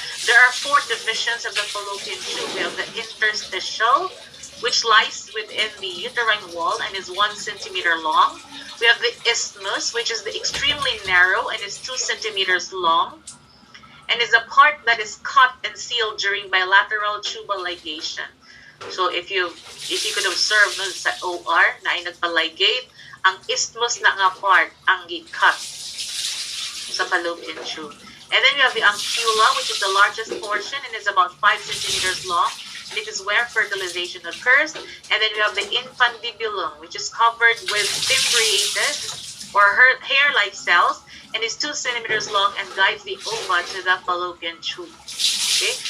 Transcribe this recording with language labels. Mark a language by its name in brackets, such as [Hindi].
[English] There are 4 divisions of the fallopian tube. We have the interstitial, which lies within the uterine wall and is 1 centimeter long. We have the isthmus, which is extremely narrow and is 2 centimeters long, and is a part that is cut and sealed during bilateral tubal ligation. So if you could observe [Cebuano] no, sa OR na ay nagpaligate, ang isthmus na nga part ang gi-cut sa fallopian tube. [English] And then we have the ampulla, which is the largest portion and is about 5 centimeters long. And it is where fertilization occurs. And then we have the infundibulum, which is covered with fimbriated or hair-like cells and is 2 centimeters long and guides the ova to the fallopian tube. Okay?